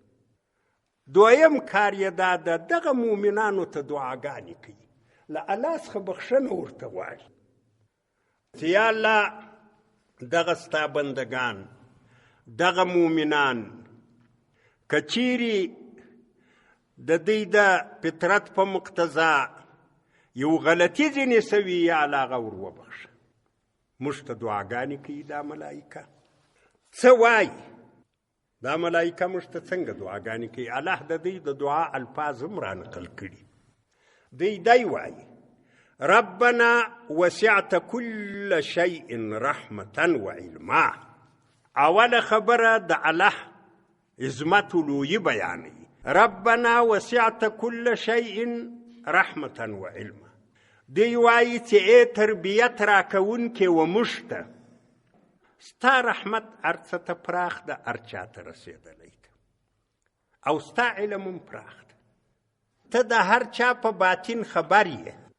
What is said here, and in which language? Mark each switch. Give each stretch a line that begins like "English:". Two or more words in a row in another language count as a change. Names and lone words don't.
Pashto: دویم کار یې دا ده دغه مؤمنانو ته دعاګانې کوي، له الله څخه بخښنه ورته غواړي چې یا الله دغه ستا بندگان دغه مؤمنان که چیرې د دوی د فطرت په مقتضا یو غلطي ځینې سوي یا الله هغه ور وبخښه. موږ ته دعاګانې کوي دا ملایکه. څه وایي دا ملایکه موږ ته څنګه دعاګانې کوي؟ الله د دوی د دعا الفاظ هم رانقل کړي. دوی دی وایي
Arabic: ربنا وسعت كل شيء رحمة وعلما.
Pashto: اوله خبره د الله عظمت لوی بیانوي.
Arabic: ربنا وسعت كل شيء رحمة وعلما.
Pashto: دی وایي چې ای تربیت راکوونکې و موږ ته ستا رحمت هر څه ته پراخ ده، هر چا ته رسېدلی ده، او ستا علم هم پراخ ده. ته د هر چا په باطن خبر یې.